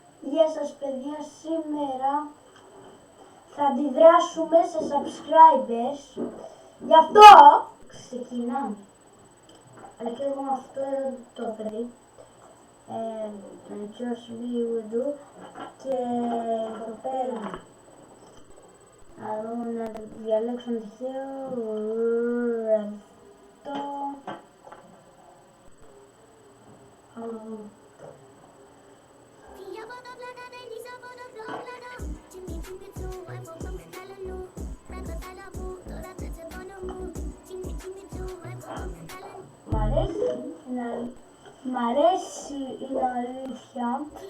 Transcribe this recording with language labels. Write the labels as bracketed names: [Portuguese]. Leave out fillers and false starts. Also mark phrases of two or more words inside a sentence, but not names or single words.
[Greek] Γεια σας παιδιά, σήμερα θα αντιδράσουμε σε subscribers. Γι' αυτό ξεκινάμε. Αλλά και εγώ με αυτό εδώ το παιδί. [English] Just me will do. [Greek] Και εδώ πέρα να δούμε, να διαλέξω ένα τυχαίο. Αυτό. Μ' αρέσει η αλήθεια.